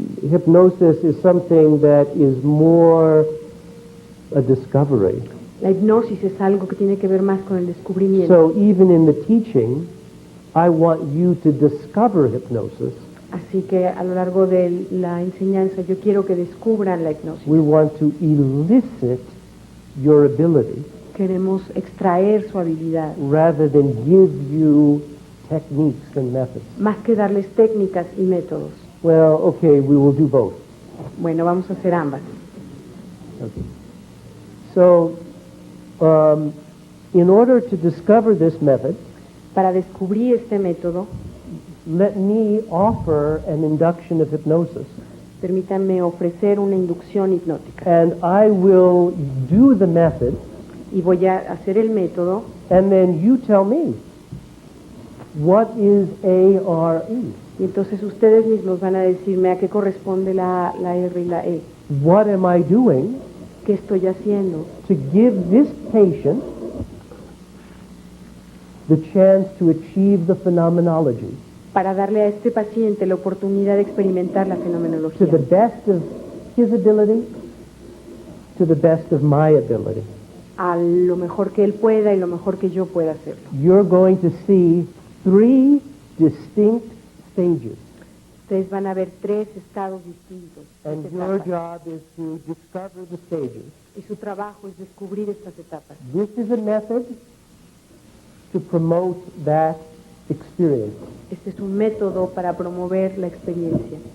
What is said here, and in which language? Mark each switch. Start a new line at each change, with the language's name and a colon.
English: Hypnosis is something that is more a discovery.
Spanish: La hipnosis es algo que tiene que ver más con el descubrimiento.
English: So even in the teaching, I want you to discover hypnosis.
Spanish: Así que a lo largo de la enseñanza yo quiero que descubran la hipnosis.
English: We want to elicit your ability
Spanish: Queremos extraer su habilidad,
English: rather than give you techniques and methods.
Spanish: más que darles técnicas y métodos.
English: Well, okay, we will do both.
Spanish: Bueno, vamos a hacer ambas.
English: Okay. So, in order to discover this method,
Spanish: Para descubrir este método,
English: let me offer an induction of hypnosis.
Spanish: permítanme ofrecer una inducción hipnótica.
English: And I will do the method,
Spanish: Y voy a hacer el método
English: and then you tell me, what is ARE?
Spanish: y entonces ustedes mismos van a decirme a qué corresponde la R y la E.
English: What am I doing
Spanish: ¿Qué estoy haciendo
English: to give this patient the chance to achieve the phenomenology
Spanish: para darle a este paciente la oportunidad de experimentar la
English: to
Spanish: fenomenología
English: the best of his ability, to the best of my ability?
Spanish: a lo mejor que él pueda y lo mejor que yo pueda hacerlo.
English: You're going to see 3 distinct stages.
Spanish: Ustedes van a ver 3 estados distintos.
English: And
Spanish: 3
English: your
Spanish: etapas.
English: job is to discover the stages.
Spanish: Y su trabajo es descubrir estas etapas.
English: This is a method to promote that experience.
Spanish: Este es un método para promover la experiencia.